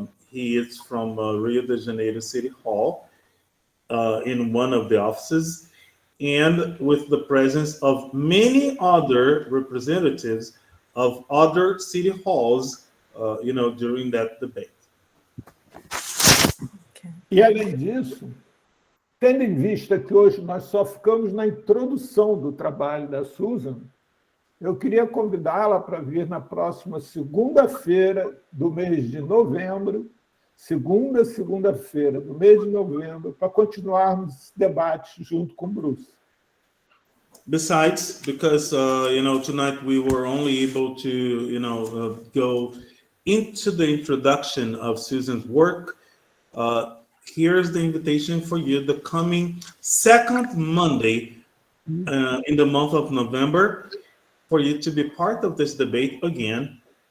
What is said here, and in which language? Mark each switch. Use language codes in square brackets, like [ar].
[en] He is from Rio de Janeiro City Hall in one of the offices, and with the presence of many other representatives of other city halls, during that debate. Okay. [pt] E, além disso, tendo em vista que hoje nós só ficamos na introdução do trabalho da Susan, eu queria convidá-la para vir na próxima segunda-feira do mês de novembro, segunda-feira do mês de novembro, para continuarmos esse debate junto com o Bruce. [en] Besides, because tonight we were only able to go into the introduction of Susan's work, here's the invitation for you the coming second Monday in the month of November, for you to be part of this debate again,